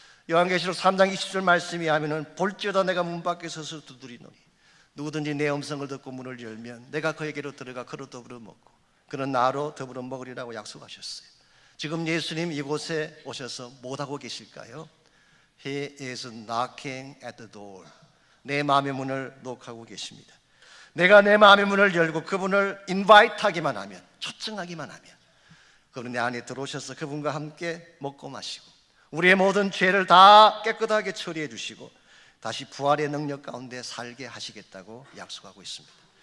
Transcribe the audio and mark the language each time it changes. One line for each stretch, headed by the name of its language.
Korean: 요한계시록 3장 20절 말씀이 하면은, 볼지어다 내가 문 밖에 서서 두드리노니 누구든지 내 음성을 듣고 문을 열면 내가 그에게로 들어가 그로 더불어 먹고 그는 나로 더불어 먹으리라고 약속하셨어요. 지금 예수님 이곳에 오셔서 못하고 계실까요?
English: He is knocking at the door.
Korean: 내 마음의 문을 녹하고 계십니다. 내가 내 마음의 문을 열고 그분을 인바이트하기만 하면, 초청하기만 하면, 그분은 내 안에 들어오셔서 그분과 함께 먹고 마시고 우리의 모든 죄를 다 깨끗하게 처리해 주시고 다시 부활의 능력 가운데 살게 하시겠다고 약속하고 있습니다.